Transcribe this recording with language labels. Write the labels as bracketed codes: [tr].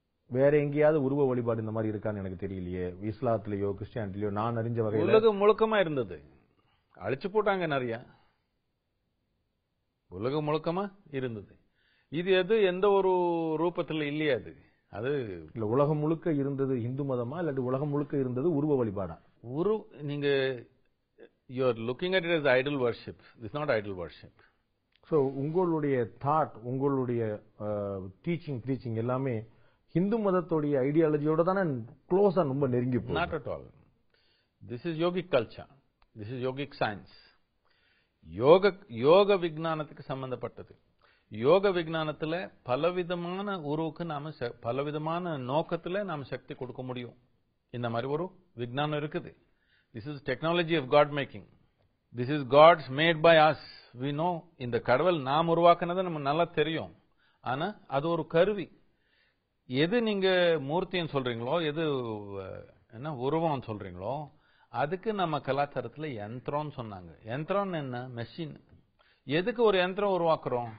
[ta] வேற எங்கேயாவது உருவ வழிபாடு இந்த மாதிரி இருக்கான்னு எனக்கு தெரியலையே. இஸ்லாத்திலயோ கிறிஸ்டியானிட்டிலயோ நான் அறிஞ்ச வகையில உலகம் முழுக்கமா இருந்தது. அழிச்சு போட்டாங்க நிறைய. உலகம் முழுக்கமா இருந்தது. இது எந்த ஒரு ரூபத்துல இல்லையா? அது இல்ல, உலகம் முழுக்க இருந்தது இந்து மதமா, இல்லாட்டி உலகம் முழுக்க இருந்தது உருவ வழிபாடா? நீங்க [en] you are looking at it as idol worship. This is not idol worship. [ta] So உங்களுடைய தாட், உங்களுடைய டீச்சிங் எல்லாமே ஹிந்து மதத்தோடைய ஐடியாலஜியோட தானே க்ளோஸா ரொம்ப நெருங்கி போகுது? [en] Not at all. This is yogic culture. This is yogic science. [ta] யோக விஞ்ஞானத்துக்கு சம்பந்தப்பட்டது. யோக விஞ்ஞானத்துல பலவிதமான உருவுக்கு நாம பலவிதமான நோக்கத்துல நாம சக்தி கொடுக்க முடியும். இந்த மாதிரி ஒரு விஞ்ஞானம் இருக்குது. [en] This is technology of God making. This is God's made by us. We know. [ta] இந்த கடவுள் நாம் உருவாக்குனது நமக்கு நல்லா தெரியும். ஆனா அது ஒரு கருவி. எது நீங்க மூர்த்தின்னு சொல்றீங்களோ, எது என்ன உருவம் சொல்றீங்களோ, அதுக்கு நம்ம கலாச்சாரத்துல யந்திரம்னு சொன்னாங்க. யந்திரம் என்ன? மெஷின். எதுக்கு ஒரு யந்திரம் உருவாக்குறோம்?